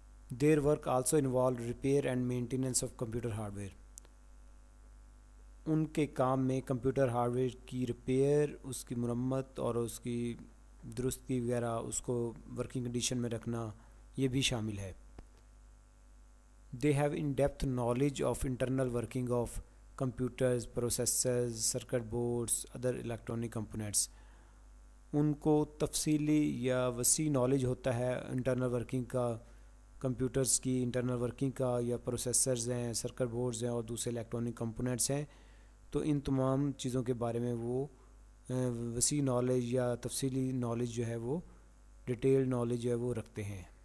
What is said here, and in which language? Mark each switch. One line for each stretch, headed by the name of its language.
English: Their work also involve repair and maintenance of computer hardware.
Urdu: ان کے کام میں computer hard where کی repair, اس کی مرمت اور اس کی درستگی وغیرہ اس کو ورکنگ کنڈیشن میں رکھنا یہ بھی شامل ہے.
English: They have in depth knowledge of internal working of computers, processors, circuit boards, other electronic components.
Urdu: ان کو تفصیلی یا وسیع نالج ہوتا ہے انٹرنل ورکنگ کا، کمپیوٹرز کی انٹرنل ورکنگ کا، یا پروسیسرز ہیں، سرکٹ بورڈز ہیں اور دوسرے الیکٹرانک کمپوننٹس ہیں. تو ان تمام چیزوں کے بارے میں وہ وسیع نالج یا تفصیلی نالج جو ہے وہ ڈیٹیل نالج جو ہے وہ رکھتے ہیں.